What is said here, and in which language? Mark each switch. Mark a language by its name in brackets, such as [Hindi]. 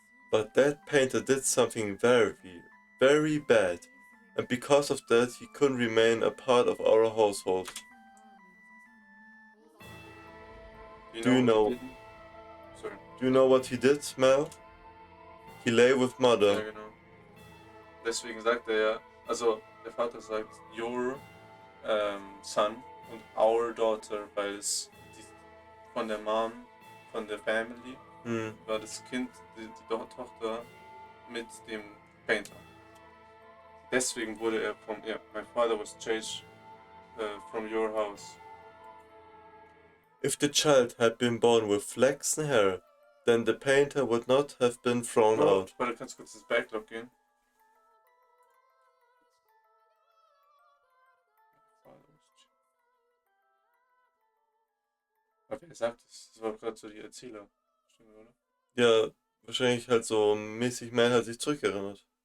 [English] But that painter did something very bad, and because of that he couldn't remain a part of our household. Do you know? Sorry. Do you know what he did, Mel? He lay with mother. [German] Ja, genau. Deswegen sagt er ja, also der Vater sagt [English] your son [German] und [English] our daughter, [German] weil es von der Mom, von der Family, war das Kind, die Tochter mit dem Painter. Deswegen wurde er [English] my father was changed from your house. If the child had been born with flaxen hair, then the painter would not have been thrown out. [German] Warte, kannst du kurz ins Backlog gehen? Aber wer sagt das? Das war gerade so die Erzähler. Stimmt, oder? Ja, wahrscheinlich halt so mäßig Mel hat sich zurückerinnert.